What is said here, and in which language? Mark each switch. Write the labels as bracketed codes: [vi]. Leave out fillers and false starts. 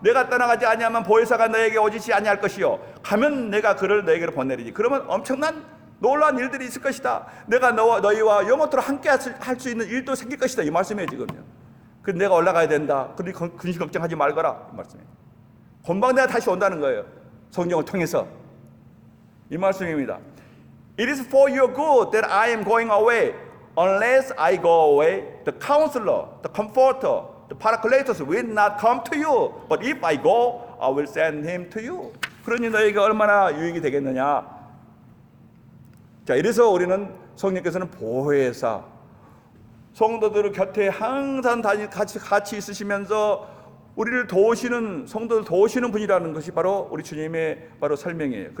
[ko] 내가 떠나가지 아니하면 보혜사가 너에게 오지시 아니할 것이요, 가면 내가 그를 너에게로 보내리지. 그러면 엄청난 놀라운 일들이 있을 것이다. 내가 너희와 영원토록 함께 할 수 있는 일도 생길 것이다. 이 말씀이에요 지금요. 그래서 내가 올라가야 된다. 그러니 근심 걱정하지 말거라, 이 말씀이에요. 금방 내가 다시 온다는 거예요. 성령을 통해서. 이 말씀입니다. [en] It is for your good that I am going away. Unless I go away, the counselor, the comforter, the paracletus will not come to you. But if I go, I will send him to you. [ko] 그러니 너에게 얼마나 유익이 되겠느냐. 자, 이래서 우리는 성령께서는 보혜사, 성도들 곁에 항상 같이 있으시면서 우리를 도우시는, 성도들 도우시는 분이라는 것이 바로 우리 주님의 바로 설명이에요.